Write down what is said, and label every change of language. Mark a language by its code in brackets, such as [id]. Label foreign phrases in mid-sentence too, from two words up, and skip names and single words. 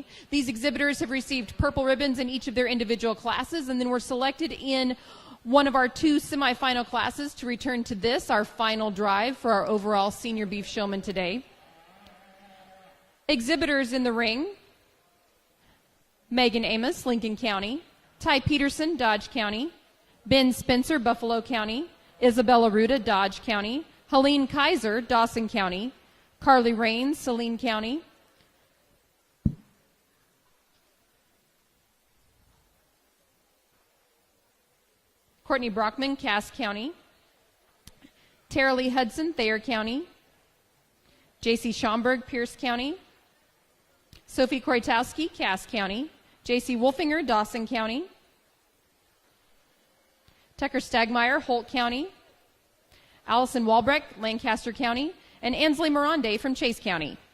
[en] These exhibitors have received purple ribbons in each of their individual classes and then were selected in one of our 2 semifinal classes to return to this, our final drive for our overall Senior Beef Showman today. Exhibitors in the ring: Megan Amos, Lincoln County; Ty Peterson, Dodge County; Ben Spencer, Buffalo County; Isabella Ruda, Dodge County; Helene Kaiser, Dawson County; Carly Rains, Saline County; Courtney Brockman, Cass County; Tara Lee Hudson, Thayer County; J.C. Schomburg, Pierce County; Sophie Kroitowski, Cass County; J.C. Wolfinger, Dawson County; Tucker Stagmeyer, Holt County; Allison Walbrecht, Lancaster County; and Ansley Morande from Chase County.